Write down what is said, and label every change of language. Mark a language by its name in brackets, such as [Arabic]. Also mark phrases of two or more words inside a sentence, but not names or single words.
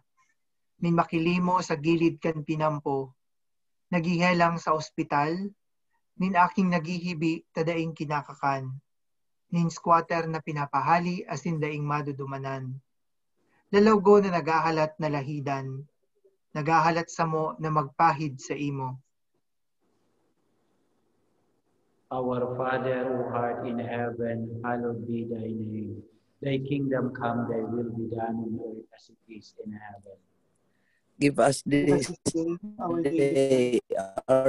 [Bikol] Nin makilimo sa gilid kan pinampo. Nagihelang sa ospital, nin aking nagihibi tadaing kinakakan, nin squatter na pinapahali asin daing madudumanan. Dalawgo na nagahalat na lahidan, nagahalat sa mo na magpahid sa imo. [English] Our Father who art in heaven, hallowed be thy name. Thy kingdom come, thy will be done on earth as it is in heaven. Give us this Our day daily our